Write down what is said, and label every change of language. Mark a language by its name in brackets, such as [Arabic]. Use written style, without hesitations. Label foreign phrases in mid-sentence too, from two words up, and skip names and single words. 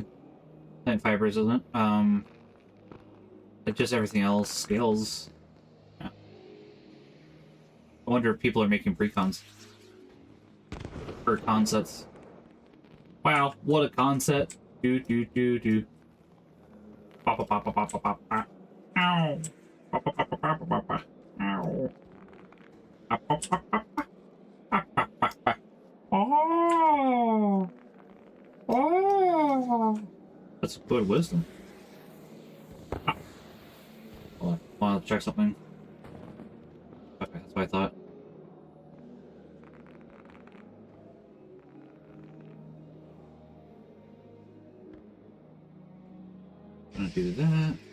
[English] Plant fibers isn't. Just everything else scales. Yeah. I wonder if people are making precons. Or concepts. Wow, what a concept. Do. Papa papa papa papa. Ow. Papa papa papa papa. Ow. Papa papa. Oh. Oh. That's good wisdom. Hold on. I want to check something. Okay, that's what I thought. Gonna do that.